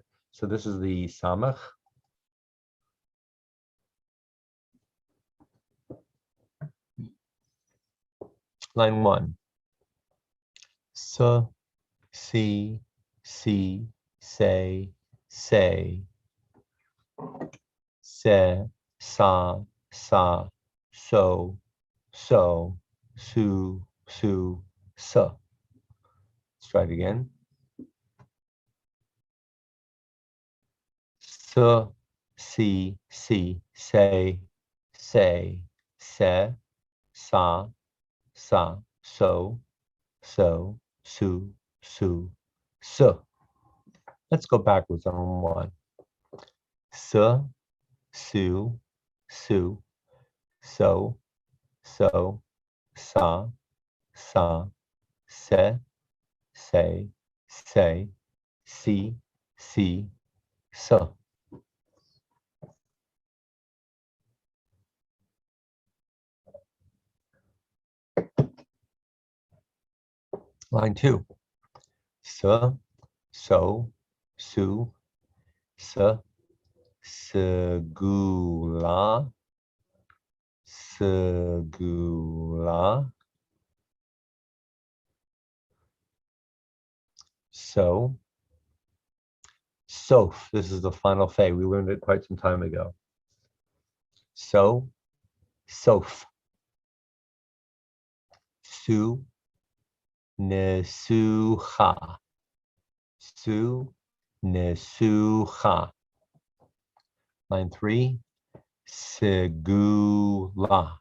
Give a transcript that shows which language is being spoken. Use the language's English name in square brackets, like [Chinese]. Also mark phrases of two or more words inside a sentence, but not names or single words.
[English] So this is the samach. Line 1. [Hebrew] So, see, say, say, se, sa, so, su, so. [English] Let's try it again. [Hebrew] So, see, say, say, se, sa, so, so. [English] Let's go backwards on one. [Hebrew] So, su, so, sa, se, say, see, so. [English] Line 2. [Hebrew] So, su, segula, so, soph. [English] This is the final fe. We learned it quite some time ago. [Hebrew] So, soph. Su, nesucha. Su, nesucha. [English] Line 3. [Hebrew] Segula.